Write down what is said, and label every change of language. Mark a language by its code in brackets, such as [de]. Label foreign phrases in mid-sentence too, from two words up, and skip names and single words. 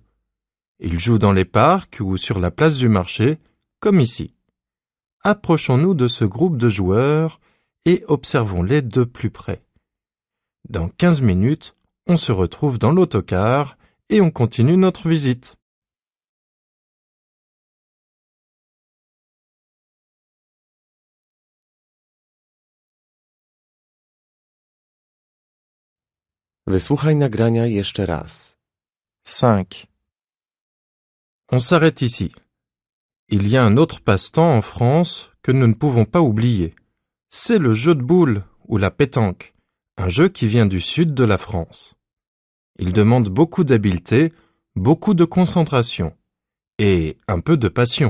[fr] Ils jouent dans les parcs ou sur la place du marché, comme ici. Approchons-nous de ce groupe de joueurs et observons-les de plus près. Dans 15 minutes, on se retrouve dans l'autocar et on continue notre visite. [pl] Wysłuchaj nagrania jeszcze raz. 5. [fr] On s'arrête ici. Il y a un autre passe-temps en France que nous ne pouvons pas oublier. C'est le jeu de boules ou la pétanque, un jeu qui vient du sud de la France. Il demande beaucoup d'habileté, beaucoup de concentration et un peu de passion.